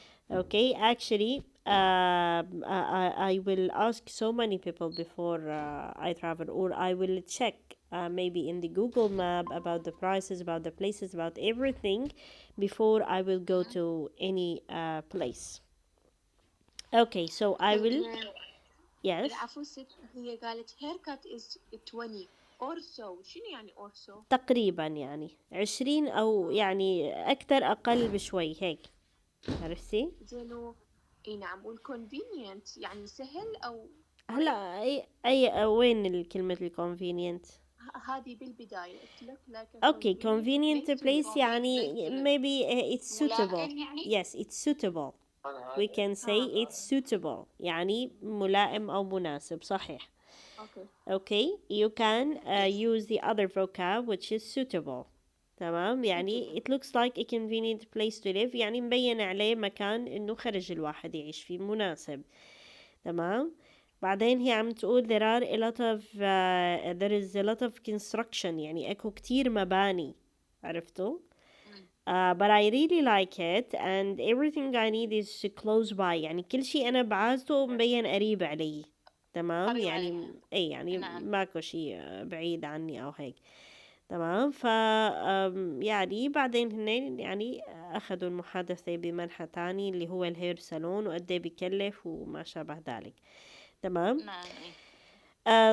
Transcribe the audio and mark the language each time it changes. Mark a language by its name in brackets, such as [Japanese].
[English] Okay, actually, I will ask so many people before I travel, or I will check maybe in the Google map about the prices, about the places, about everything before I will go to any place. Okay, so I will. Yes. [Arabic] العفو ست هي قالت [English] haircut is 20 orso. [Arabic] شنو يعني orso؟ تقريبا يعني 20 أو يعني أكتر أقل بشوي هيك، عرفتي؟ زينو اي نعم. والconvenient يعني سهل او هلا أي وين كلمة الكونفينينت؟ هذه بالبداية [English] it look like a Okay, convenient convenient place to place live. [Arabic] يعني [English] maybe it's suitable. [Arabic] ملائم يعني. [English] Yes, it's suitable. we can say it's suitable [Arabic] يعني ملائم أو مناسب صحيح. [English] Okay. Okay, you can use the other vocab which is suitable. [Arabic] تمام يعني [English] it looks like a convenient place to live [Arabic] يعني مبين عليه مكان إنه خرج الواحد يعيش فيه مناسب. تمام بعدين هي عم تقول [English] there are a lot of there is a lot of construction [Arabic] يعني اكو كتير مباني عرفتوا [English] but I really like it and everything I need is close by [Arabic] يعني كل شيء أنا بعازته مبين قريب علي تمام قريب يعني عليك. أي يعني نعم. ماكو شيء بعيد عني أو هيك تمام يعني بعدين هن يعني أخذوا المحادثة بمنحى تاني اللي هو الهير سالون وقد إيه بكلف وما شابه ذلك تمام نعم.